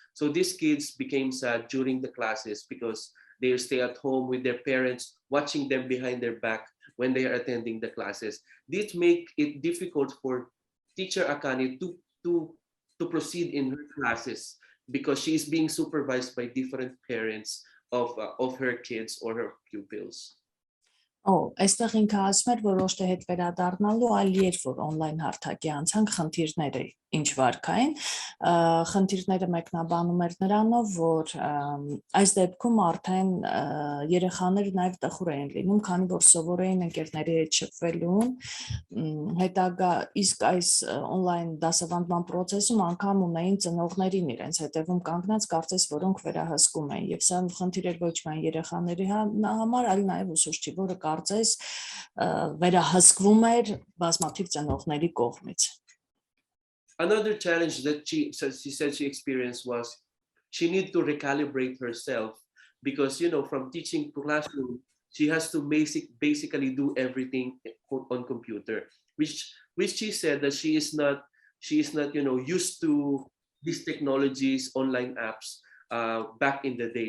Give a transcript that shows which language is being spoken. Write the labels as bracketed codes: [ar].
[en] So these kids became sad during the classes because they stay at home with their parents, watching them behind their back when they are attending the classes. This make it difficult for teacher Akane to proceed in her classes because she is being supervised by different parents of her kids or her pupils. [hy] Այստեղ ինքը ասում էր, որ ոչ թե հետ վերադառնալու, այլ երբ որ on-line հարթակի անցանք խնդիրները ինչ վարքային, խնդիրները մեկնաբանում էր նրանով, որ այս դեպքում արդեն երեխաները նաև տխուր էին լինում, քանի որ սովոր էին ընկերների հետ շփվելուն, հետագա իսկ այս on-line դասավանդման process-ում անգամ ունեին ծնողներին իրենց հետևում կանգնած, կարծես որոնք վերահսկում էին, եւ սա խնդիր էր ոչ միայն երեխաների համար, այլ նաև ուսուցչի, որը կարծես վերահսկվում էր բազմաթիվ ծնողների կողմից։ [en] Another challenge that she said she experienced was she needed to recalibrate herself because, from teaching classroom, she has to basically do everything on computer, which she said that she is not, used to these technologies, online apps back in the day.